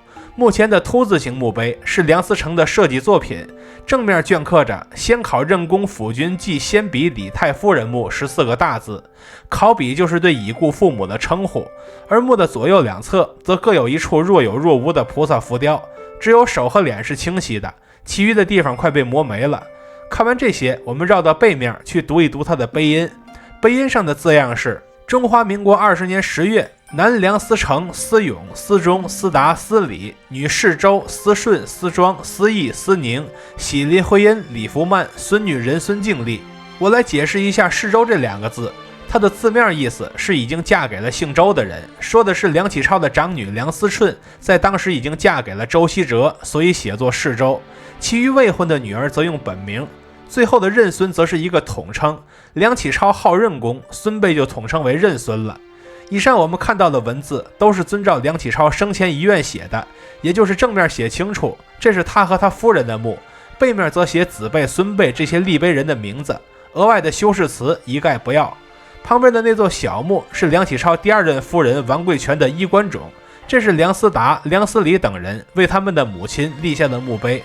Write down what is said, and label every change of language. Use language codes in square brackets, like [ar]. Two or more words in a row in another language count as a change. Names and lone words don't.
[zh] 目前的凸字形墓碑是梁思成的設計作品，正面鐫刻着先考任公府君祭先妣李太夫人墓14個大字，考妣就是對已故父母的稱呼，而墓的左右兩側則各有一處若有若無的菩薩浮雕，只有手和臉是清晰的，其餘的地方快被磨沒了。看完這些，我們繞到背面去讀一讀它的碑音，碑音上的字樣是中華民國20年10月，男梁思成、思永、思忠、思達、思禮，女世周、思順、思莊、思義、思寧，喜林徽因、李福曼，孫女人孫敬麗。我來解釋一下世周這2個字，它的字面意思是已經嫁給了姓周的人，說的是梁啟超的長女梁思順在當時已經嫁給了周希哲，所以寫作世周。其餘未婚的女兒則用本名。最後的任孫則是一個統稱，梁啟超號任公，孫輩就統稱為任孫了。以上我們看到的文字都是遵照梁啟超生前遺願寫的，也就是正面寫清楚這是他和他夫人的墓，背面則寫子輩、孫輩這些立碑人的名字，額外的修飾詞一概不要。旁邊的那座小墓是梁啟超第2任夫人王貴全的衣冠冢，這是梁思達、梁思禮等人為他們的母親立下的墓碑。